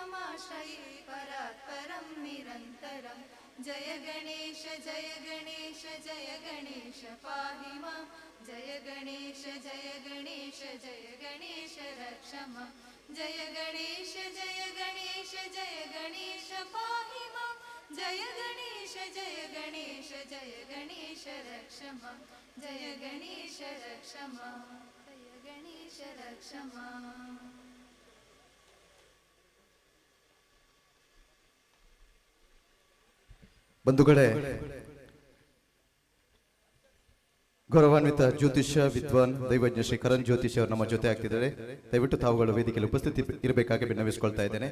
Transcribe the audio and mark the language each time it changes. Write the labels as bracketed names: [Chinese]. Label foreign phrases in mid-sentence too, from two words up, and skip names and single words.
[Sanskrit] तमाश्रये परात्परं निरन्तरं जय गणेश जय गणेश जय गणेश पाहि मां जय गणेश जय गणेश जय गणेश रक्ष मां जय गणेश जय गणेश जय गणेश पाहि मां जय गणेश जय गणेश जय गणेश रक्ष मां जय गणेश रक्ष मां जय गणेश रक्ष मां [Kannada] ಬಂಧುಗಳೇ, ಗೌರವಾನ್ವಿತ ಜ್ಯೋತಿಷ್ಯ ವಿದ್ವಾನ್ ದೈವಜ್ಞ ಶ್ರೀ ಕರಣ್ ಜ್ಯೋತಿಷ್ ಅವರು ನಮ್ಮ ಜೊತೆ ಆಗ್ತಿದ್ದಾರೆ. ದಯವಿಟ್ಟು ತಾವುಗಳು ವೇದಿಕೆಯಲ್ಲಿ ಉಪಸ್ಥಿತಿ ಇರಬೇಕಾಗಿ ವಿನ್ನವಿಸಿಕೊಳ್ತಾ ಇದ್ದೇನೆ.